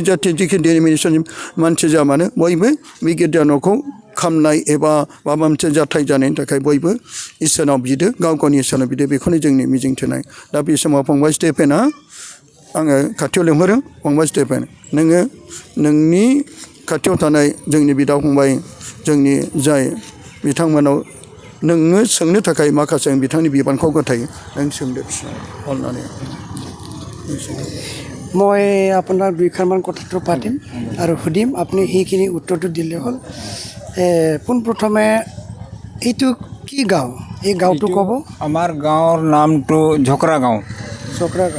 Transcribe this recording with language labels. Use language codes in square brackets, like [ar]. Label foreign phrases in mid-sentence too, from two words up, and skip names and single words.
[brx] जाथि जेखि डिन'मिनेसननि मानसि जा मानो बयबो बे गिर्जा न'खौ खामनाय एबा माबा मोनसे जाथाय जानायनि थाखाय बयबो इसोरनाव बिदो गाव गावनि इसोरनाव बिदो बेखौनो जोंनि मिजिंथिनाय दा बे समाव फंबाय स्टेफेना आङो खाथियाव लिंहरो फंबाय स्टेफेन नोङो नोंनि खाथियाव थानाय जोंनि बिदा फंबाय जोंनि जाय बिथांमोनाव नोङो सोंनो थाखाय माखासे बिथांनि बिबानखौ गथायो नों सोंदो अननानै [as] মই আপোনাৰ দুইখনমান কথাটো পাতিম আৰু সুধিম আপুনি সেইখিনি উত্তৰটো দিলে হ'ল পোনপ্ৰথমে এইটো কি গাঁও এই গাঁওটো ক'ব আমাৰ গাঁৱৰ নামটো ঝকৰা গাঁও চক্ৰা গাঁও